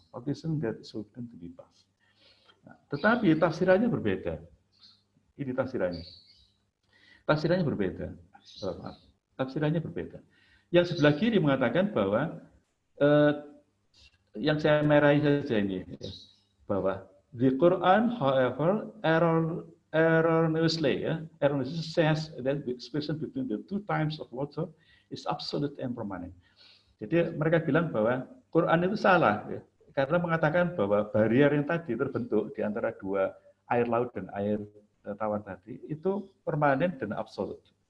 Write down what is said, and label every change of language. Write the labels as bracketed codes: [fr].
[en] Partition that is forbidden to be passed. [id] Nah, tetapi tafsirannya berbeda. Ini tafsirannya. Tafsirannya berbeda. Tafsirannya berbeda. Yang sebelah kiri mengatakan bahwa yang saya merahi saja ini, bahwa [en] the Quran, however, erroneously says that the expression between the two types of water is absolute and permanent. [id] Jadi mereka bilang bahwa Quran itu salah, ya, karena mengatakan bahwa barrier yang tadi terbentuk di antara dua air laut dan air tawar tadi itu permanen dan absolut.